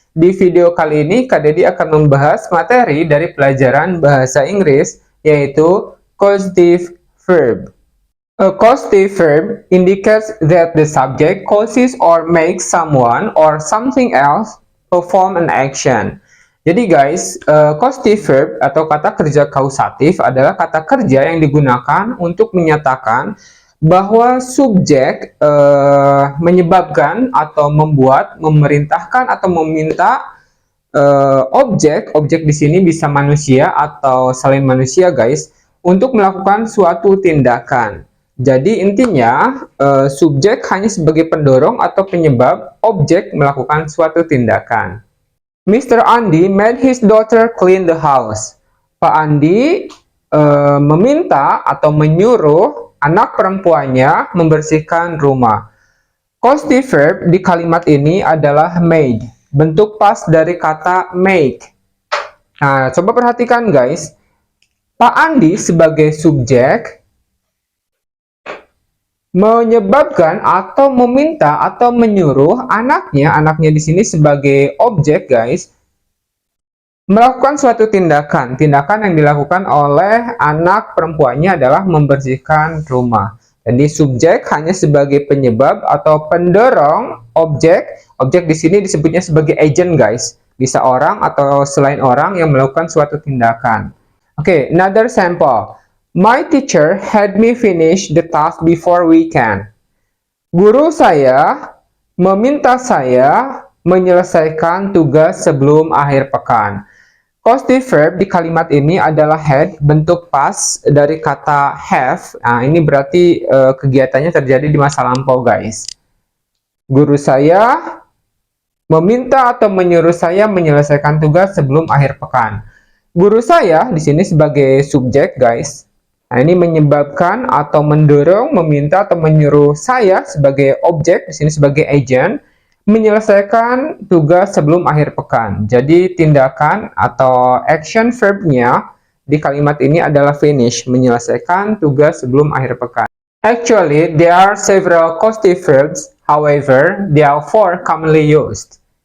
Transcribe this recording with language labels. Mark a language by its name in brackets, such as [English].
[Indonesian] Di video kali ini, Kak Dedi akan membahas materi dari pelajaran bahasa Inggris, yaitu causative verb. [English] A causative verb indicates that the subject causes or makes someone or something else perform an action. [Indonesian] Jadi guys, causative verb atau kata kerja kausatif adalah kata kerja yang digunakan untuk menyatakan bahwa subjek menyebabkan atau membuat, memerintahkan atau meminta objek di sini bisa manusia atau selain manusia guys, untuk melakukan suatu tindakan. Jadi intinya subjek hanya sebagai pendorong atau penyebab objek melakukan suatu tindakan. Mr. [English] Andi made his daughter clean the house. [Indonesian] Pak Andi meminta atau menyuruh anak perempuannya membersihkan rumah. Causative verb di kalimat ini adalah made, bentuk past dari kata make. Nah, coba perhatikan guys. Pak Andi sebagai subjek menyebabkan atau meminta atau menyuruh anaknya di sini sebagai objek guys, melakukan suatu tindakan. Tindakan yang dilakukan oleh anak perempuannya adalah membersihkan rumah. Jadi subjek hanya sebagai penyebab atau pendorong objek. Objek di sini disebutnya sebagai agent guys. Bisa orang atau selain orang yang melakukan suatu tindakan. Oke, [English] another sample. My teacher had me finish the task before weekend. [Indonesian] Guru saya meminta saya menyelesaikan tugas sebelum akhir pekan. Causative verb di kalimat ini adalah had, bentuk past dari kata have. Nah, ini berarti kegiatannya terjadi di masa lampau guys. Guru saya meminta atau menyuruh saya menyelesaikan tugas sebelum akhir pekan. Guru saya di sini sebagai subjek guys. Nah, ini menyebabkan atau mendorong, meminta atau menyuruh saya sebagai objek, di sini sebagai agent, menyelesaikan tugas sebelum akhir pekan. Jadi tindakan atau action verbnya di kalimat ini adalah finish, menyelesaikan tugas sebelum akhir pekan. [English] Actually, there are several causative verbs, however, they are four commonly used.